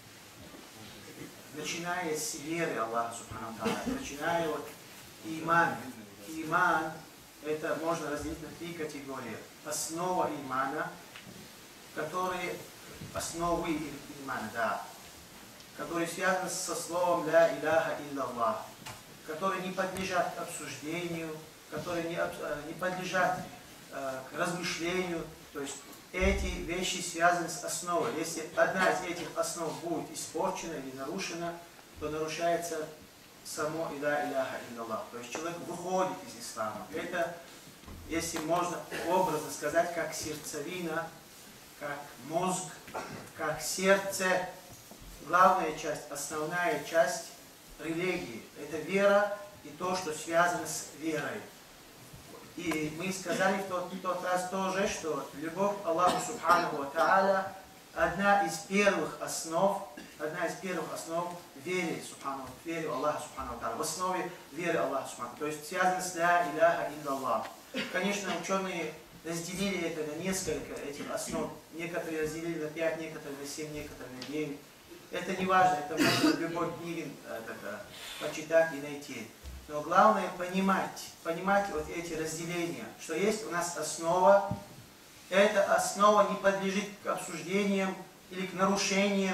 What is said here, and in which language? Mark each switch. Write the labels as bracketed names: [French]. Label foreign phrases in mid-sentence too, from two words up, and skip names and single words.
[Russian] Начиная с веры Аллаха [Arabic] سبحانه وتعالى, [Russian] начиная от имана. Иман это можно разделить на три категории. Основа имана, основы имана, да, которые связаны со словом [Arabic] «لا إله إلا الله», [Russian] которые не подлежат обсуждению, которые не подлежат размышлению. То есть эти вещи связаны с основой. Если одна из этих основ будет испорчена или нарушена, то нарушается само [Arabic] «لا إله إلا الله». [Russian] То есть человек выходит из ислама. Это, если можно образно сказать, как сердцевина, как мозг, как сердце, главная часть, основная часть религии. Это вера и то, что связано с верой. И мы сказали в тот раз тоже, что любовь Аллаху [Arabic] سبحانه وتعالى [Russian] одна из первых основ веры Аллаха [Arabic] سبحانه وتعالى, [Russian] в основе веры Аллаха Субханаху. То есть связано с [Arabic] «لا إله إلا الله». [Russian] Конечно, ученые разделили это на несколько этих основ. Некоторые разделили на 5, некоторые на 7, некоторые на 9. Это не важно, это можно в любой книге почитать и найти. Но главное понимать вот эти разделения, что есть у нас основа, эта основа не подлежит к обсуждениям или к нарушениям.